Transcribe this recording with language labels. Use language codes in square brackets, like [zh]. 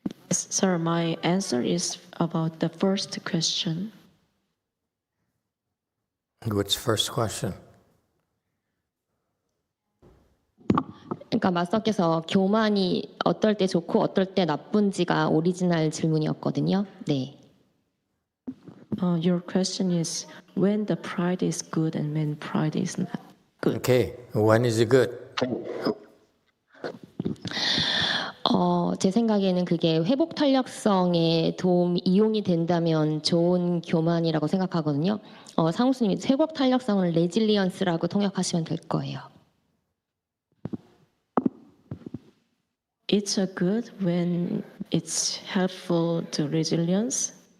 [en] Sir, my answer is about the first question. What's the first question? [ko] 그러니까 마스터께서 교만이 어떨 때 좋고 어떨 때 나쁜지가 오리지널 질문이었거든요. 네. [en] Your question is when the pride is good and when pride is not good. Okay, when is it good? [ko] 제 생각에는 그게 회복 탄력성에 이용이 된다면 좋은 교만이라고 생각하거든요. 상우스님이 회복 탄력성을 레질리언스라고 통역하시면 될 거예요. [en] It's a good when it's helpful to resilience.